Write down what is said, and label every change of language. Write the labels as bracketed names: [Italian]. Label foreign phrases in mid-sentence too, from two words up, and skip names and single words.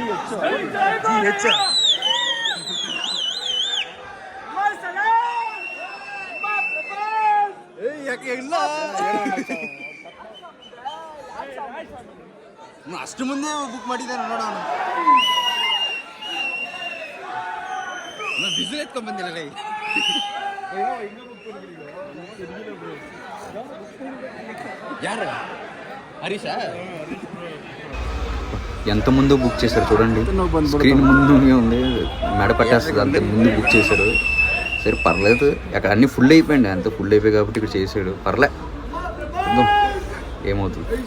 [Kannada] ಯಾಕೆ ಇಲ್ಲ ಅಷ್ಟು ಮುಂದೆ ಬುಕ್ ಮಾಡಿದ್ದಾರೆ ನೋಡೋಣ. ಬಿಸಿಲು ಎತ್ಕೊಂಡ್ ಬಂದಿಲ್ಲ. ಯಾರು? [Telugu] హరీషా? ఎంత ముందు బుక్ చేశారు చూడండి. స్క్రీన్ ముందు ఉంది, మెడ పట్టేస్తుంది. అంత ముందు బుక్ చేశారు. సరే పర్లేదు. అక్కడ అన్నీ ఫుల్ అయిపోయింది. అంత ఫుల్ అయిపోయి కాబట్టి ఇక్కడ చేసాడు. పర్లే, ఏమవుతుంది.